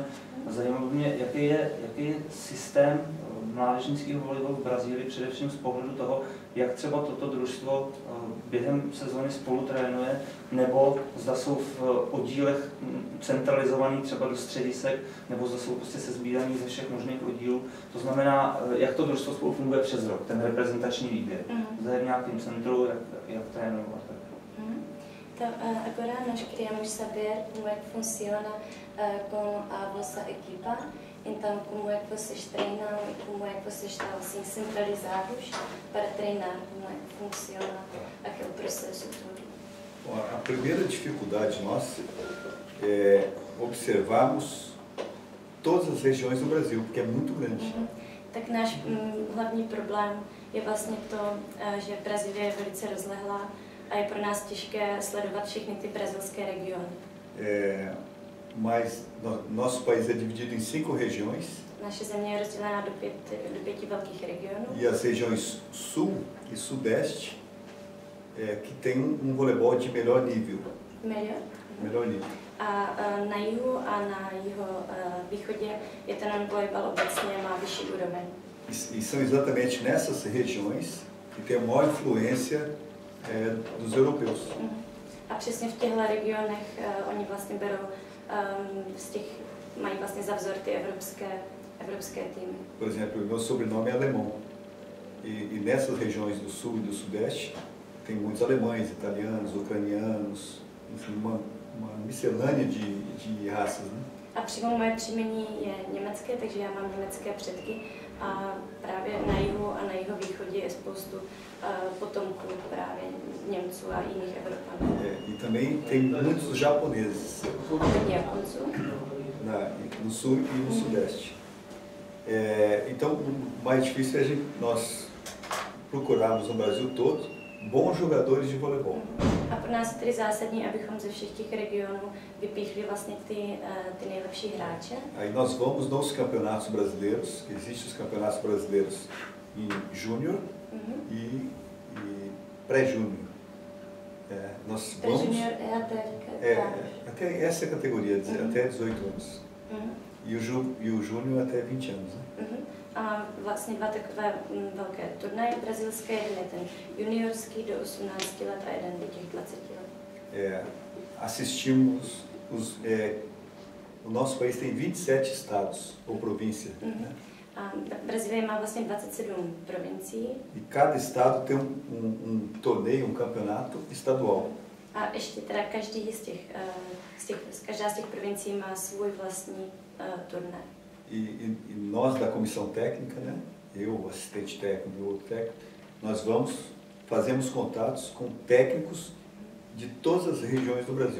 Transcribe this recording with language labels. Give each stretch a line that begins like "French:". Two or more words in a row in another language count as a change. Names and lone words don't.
Czech: A zajímalo by mě, jaký je systém mládežnického volejbalu v Brazílii, především z pohledu toho, jak třeba toto družstvo během sezóny spolu trénuje, nebo zda jsou v oddílech centralizovaný třeba do středisek, nebo zda jsou prostě sesbíraný ze všech možných oddílů. To znamená, jak to družstvo spolu funguje přes rok, ten reprezentační výběr. Zda je v nějakém centru, jak trénovat.
Portuguese: Então, agora nós queríamos saber como é que funciona com a vossa equipa. Então, como é que vocês treinam e como é que vocês estão assim centralizados para treinar? Como é que funciona aquele processo todo? Bom, a primeira dificuldade nossa é observarmos todas as regiões do Brasil, porque é muito grande.
Czech: Tak náš hlavní problém je vlastně to, že Brazílie je velice rozlehlá a je pro nás těžké sledovat všechny ty brazilské regiony.
Portuguese: Mas nosso país é dividido em 5 regiões.
Czech: Naše země je rozdělená do pěti velkých regionů.
Portuguese: E as regiões sul e sudeste, que tem voleibol de melhor nível. Melhor nível.
Czech: A na jihu a na východě je ten volejbal obecně má vyšší úroveň.
Portuguese: E são exatamente nessas regiões que tem a maior influência dos europeus.
Czech: A přesně v těchto regionech oni vlastně berou mají vlastně za vzor ty evropské týmy.
Portuguese: Por exemplo, meu sobrenome é alemão. E nessas regiões do sul e do sudeste tem muitos alemães, italianos, ucranianos, enfim, uma miscelânea de raças, né?
Czech: A přímo moje příjmení je německé, takže já mám německé předky a právě na jihu a na jihovýchodě je spoustu potomků právě Němců a jiných Evropanů.
Portuguese: E também tem muitos japoneses.
Czech: Hodně Japonců.
Portuguese: No sul e no sudeste. Então, o mais difícil é nós procurarmos no Brasil todo bons jogadores de voleibol.
Czech: A pro nás je tedy zásadní, abychom ze všech těch regionů vypíchli vlastně ty nejlepší hráče.
Portuguese: Aí nós vamos nos campeonatos brasileiros, que existem os campeonatos brasileiros em júnior e pré-júnior. Nós vamos até essa categoria, até 18 anos. E o júnior até 20 anos. Né?
Czech: A vlastně dva takové velké turnaje brazilské, jeden je ten juniorský do 18 let a jeden do těch 20 let.
Portuguese: Assistimos o nosso país tem 27 estados ou províncias. Né?
Czech: A Brazílie má vlastně 27 provincií.
Portuguese: E cada estado tem torneio, campeonato estadual.
Czech: A ještě teda každá z těch provincií má svůj vlastní turnaj.
Portuguese: E nós da comissão técnica, né? Eu, o assistente técnico e o outro técnico, nós fazemos contatos com técnicos de todas as regiões do Brasil.